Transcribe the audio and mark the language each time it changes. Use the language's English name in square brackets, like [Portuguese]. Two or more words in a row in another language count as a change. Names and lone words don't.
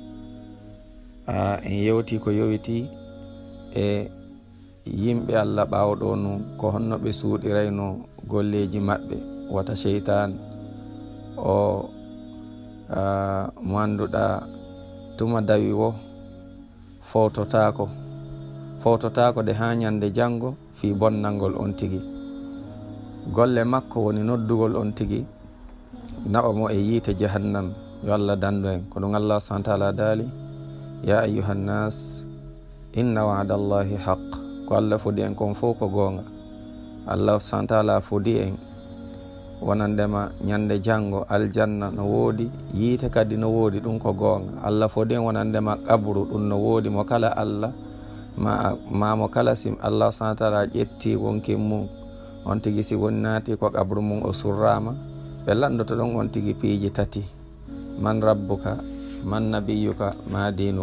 [Fula] en yewti ko yowiti e yimɓe Allah ɓawɗo nu ko honno ɓe suuɗirayno golleji maɓɓe wata sheytan o mo annduɗa tuma dawi wo fototako de ha ñande janngo fi bonnalngol on tigi. golle makko woni noddugol on tigi naɓa mo e yiite jahannam. yo Allah dandu en ko ɗum Allah [Arabic] سبحانه وتعالى [Fula] daali [Arabic] يا أيها الناس إن وعد الله حق. [Fula] ko Allah fodi en kon fof ko goonga. Allah [Arabic] سبحانه وتعالى [Fula] fodi en wonandema ñande janngo aljanna no woodi, yiite kadi no woodi, ɗum ko goonga. Allah fodi en wonandema qabru, ɗum no woodi mo kala Allah ma mo kala sim Allah [Arabic] سبحانه وتعالى [Fula] ƴetti wonkin mum on tigi si woni naati ko qabru mum o surrama, ɓe landoto ɗon on tigi piiji tati: [Arabic] من ربك من نبيك ما دينك.